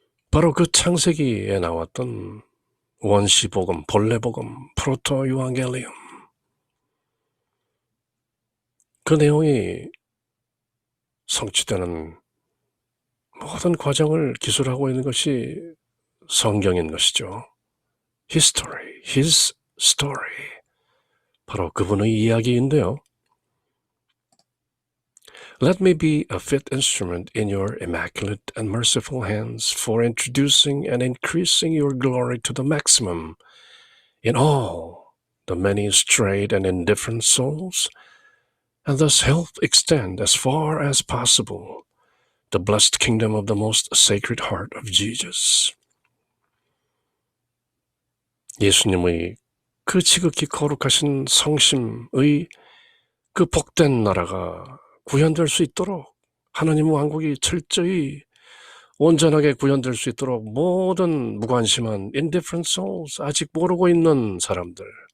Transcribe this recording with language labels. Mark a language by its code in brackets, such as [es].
[ko] 바로 그 창세기에 나왔던 원시복음, 본래복음, 프로토 유앙겔리움, 그 내용이 성취되는 모든 과정을 기술하고 있는 것이 성경인 것이죠. [en] History, His story. [ko] 바로 그분의 이야기인데요. [en] Let me be a fit instrument in your immaculate and merciful hands for introducing and increasing your glory to the maximum in all the many strayed and indifferent souls, and thus help extend as far as possible the blessed kingdom of the most sacred heart of Jesus. [ko] 예수님의 그 지극히 거룩하신 성심의 그 복된 나라가 구현될 수 있도록 하나님 왕국이 철저히 온전하게 구현될 수 있도록 모든 무관심한 [en] indifferent souls, [ko] 아직 모르고 있는 사람들,